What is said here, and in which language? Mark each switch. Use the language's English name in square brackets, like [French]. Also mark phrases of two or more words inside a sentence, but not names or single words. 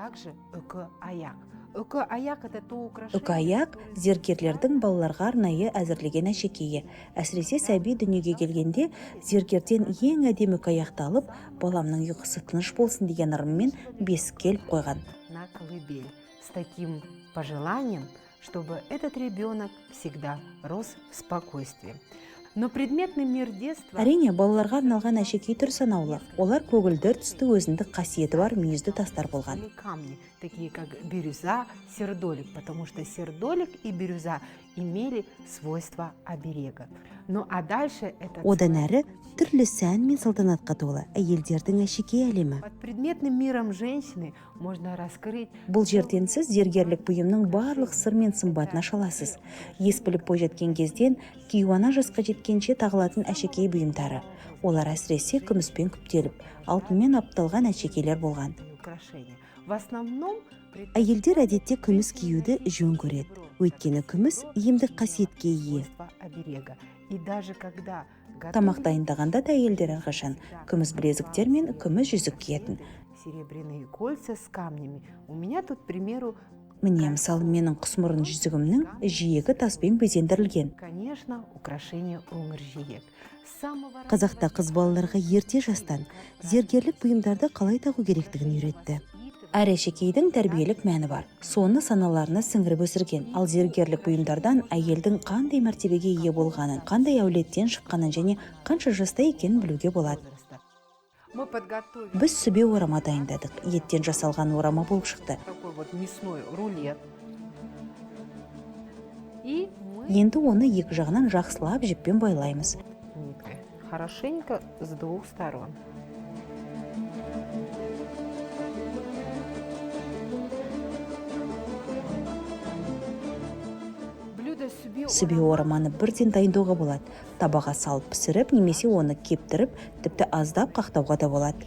[Kazakh] Үкі аяқ зергерлердің балаларға арнайы әзірлеген әшекейі. Әсіресе сәби дүниеге келгенде зергерден ең әдемі үкі аяқты алып, баламның ұйқысы тыныш болсын деген ырыммен бесік келіп қойған. [Russian] колыбель с таким пожеланием, чтобы этот ребенок всегда рос в спокойствии. Но предметный мир детства... [Kazakh] Әрине, балаларға арналған әшекей түр санаулы. Олар көгілдір түсті өзіндік қасиеті бар мүйізді тастар болған. [Russian] Камни, такие как бирюза, сердолик, потому что сердолик и бирюза имели свойства оберега. Ну а дальше это... [Kazakh] Одан әрі түрлі сән мен салтанатқа толы әйелдердің әшекей әлемі. [Russian] Под предметным миром женщины можно раскрыть... [Kazakh] Бұл жерден сіз зергерлік бұйымның барлық сыр мен сымбатын аша аласыз. Ес біліп бойжеткен кезден кейуана жасқа жеткенше тағылатын әшекей бұйымдары. Олар әсіресе күміспен күптеліп, алтынмен апталған әшекейлер болған. [Russian] В основном... [Kazakh] Әйелдер әдетте күміс киюді жөн көреді. Өйткені күміс емдік қасиетке ие. [Russian] И даже когда... [Kazakh] Тамақ дайындағанда да әйелдер әрқашан күміс білезіктер мен күміс жүзік киетін. [Russian] Серебряные кольца с камнями. У меня тут, к примеру... [Kazakh] Міне, мысалы, менің құсмұрын жүзігімнің жиегі таспен безендірілген. [Russian] Конечно, украшение [Kazakh] өңір жиек. Қазақта қыз балаларға ерте жастан зергерлік бұйымдарды қалай тағу керектігін үйретті. Әр әшекейдің тәрбиелік мәні бар. Соны саналарына сіңіріп өсірген. Ал зергерлік бұйымдардан әйелдің қандай мәртебеге ие болғанын, қандай әулеттен шыққанын және қанша жаста екенін білуге болады. Біз сүбе орама дайындадық. Еттен жасалған орама болып шықты. [Russian] Такой вот мясной рулет. [Kazakh] Енді оны екі жағынан жақсылап жіппен байлаймыз. [Russian] Хорошенько с двух сторон. [Kazakh] Сүбе ораманы бірден дайындауға болады. Табаға салып пісіріп, немесе оны кептіріп, тіпті аздап қақтауға да болады.